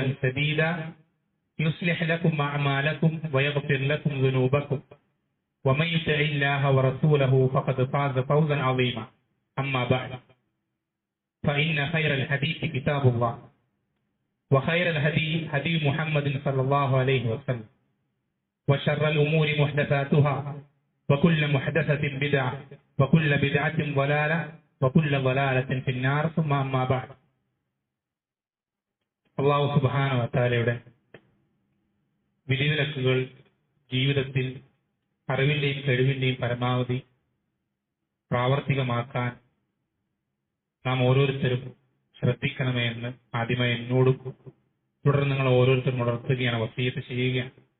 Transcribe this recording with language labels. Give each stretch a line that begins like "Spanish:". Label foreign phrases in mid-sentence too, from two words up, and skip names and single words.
Arabic: سديدا يصلح لكم أعمالكم ويغفر لكم ذنوبكم ومن يطع الله ورسوله فقد فاز فوزا عظيما أما بعد فإن خير الحديث كتاب الله وخير الهدي هدي محمد صلى الله عليه وسلم وشر الأمور محدثاتها وكل محدثة بدعة وكل بدعة ضلالة وكل ضلالة في النار ثم أما بعد الله سبحانه و
Malayalam: തആലയുടെ വിധിവിലക്കുകൾ ജീവിതത്തിൽ അറിവിന്റെയും കഴിവിന്റെയും പരമാവധി പ്രാവർത്തികമാക്കാൻ നാം ഓരോരുത്തരും ശ്രദ്ധിക്കണമേ എന്ന് ആദ്യമായി എന്നോടും തുടർന്ന് നിങ്ങൾ ഓരോരുത്തരും ഉണർത്തുകയാണ്, വസിയത്ത് ചെയ്യുകയാണ്.